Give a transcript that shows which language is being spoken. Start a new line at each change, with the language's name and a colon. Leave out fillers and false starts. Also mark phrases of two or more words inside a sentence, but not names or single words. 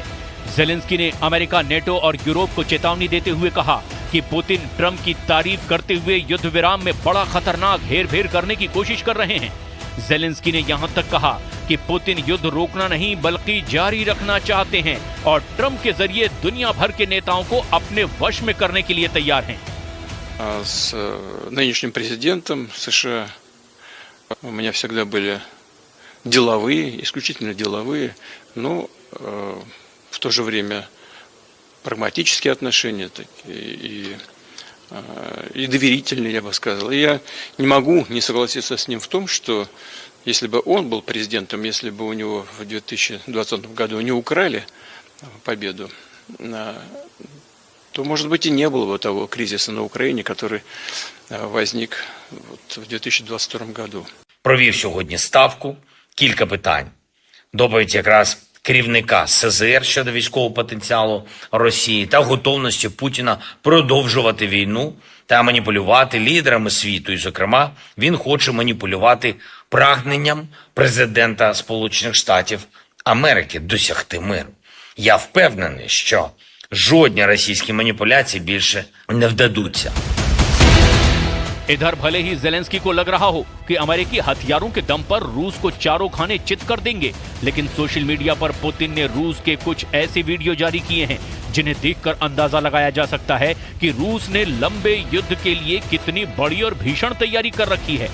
Hindi: ज़ेलेंस्की ने अमेरिका, नेटो और यूरोप को चेतावनी देते हुए कहा कि पुतिन ट्रंप की तारीफ करते हुए युद्ध विराम में बड़ा खतरनाक हेरफेर करने की कोशिश कर रहे हैं। ज़ेलेंस्की ने यहां तक कहा कि पुतिन युद्ध रोकना नहीं बल्कि जारी रखना चाहते हैं और ट्रंप के जरिए दुनिया भर के नेताओं को अपने वश में करने के लिए तैयार हैं।
Russian: С нынешним президентом США у меня всегда были деловые, исключительно деловые, но в то же время прагматические отношения и доверительные, я бы сказал. И я не могу не согласиться с ним в том, что если бы он был президентом, если бы у него в 2020 году не украли победу, то, может быть, и не было бы того кризиса на Украине, который возник в 2022 году.
Ukrainian: Провів сьогодні ставку, кілька питань. Доповідь якраз керівника СЗР щодо військового потенціалу Росії та готовності Путіна продовжувати війну та маніпулювати лідерами світу. І, зокрема, він хоче маніпулювати прагненням президента Сполучених Штатів Америки досягти миру. Я впевнений, що жодні російські маніпуляції більше не вдадуться.
Hindi: इधर भले ही ज़ेलेंस्की को लग रहा हो कि अमेरिकी हथियारों के दम पर रूस को चारों खाने चित कर देंगे, लेकिन सोशल मीडिया पर पुतिन ने रूस के कुछ ऐसे वीडियो जारी किए हैं जिन्हें देखकर अंदाजा लगाया जा सकता है कि रूस ने लंबे युद्ध के लिए कितनी बड़ी और भीषण तैयारी कर रखी है।